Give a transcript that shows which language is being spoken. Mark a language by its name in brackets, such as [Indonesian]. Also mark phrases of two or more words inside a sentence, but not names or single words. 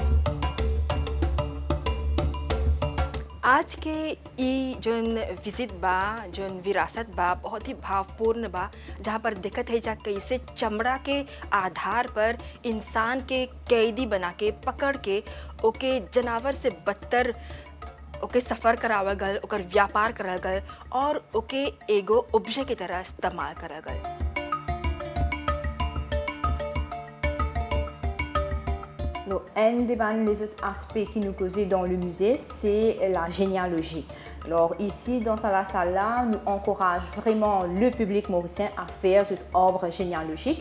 [Bhojpuri] आज के ई जोन विजिट बा, जोन विरासत बा बहुत ही भावपूर्ण बा, जहाँ पर देखत है जा कैसे चमड़ा के आधार पर इंसान के कैदी बना के पकड़ के ओके जानवर से बदतर ओके सफ़र करावल गल, ओकर व्यापार करल गल और ओके एगो ऑब्जेक्ट की तरह इस्तेमाल करल गल। [French] Un des autres aspects qui nous causait dans le musée, c'est la généalogie. Alors ici, dans la salle-là, nous encourage vraiment le public mauricien à faire cet arbre généalogique.